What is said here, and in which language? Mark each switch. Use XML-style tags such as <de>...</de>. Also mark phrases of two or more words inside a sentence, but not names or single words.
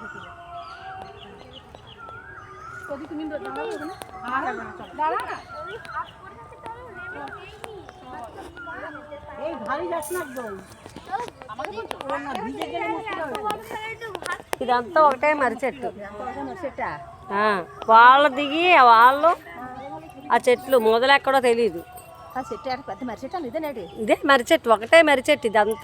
<bn>তুমি দাঁড়া না এই ভারী যাস না একদম।</bn> <te>ఇదంతా ఒకటే మర్రి చెట్టు. వాళ్ళు దిగి వాళ్ళు ఆ చెట్లు మొదలు ఎక్కడో తెలీదు. ఇదే మర్రి చెట్టు, ఒకటే మర్రి చెట్టు ఇదంతా.</te>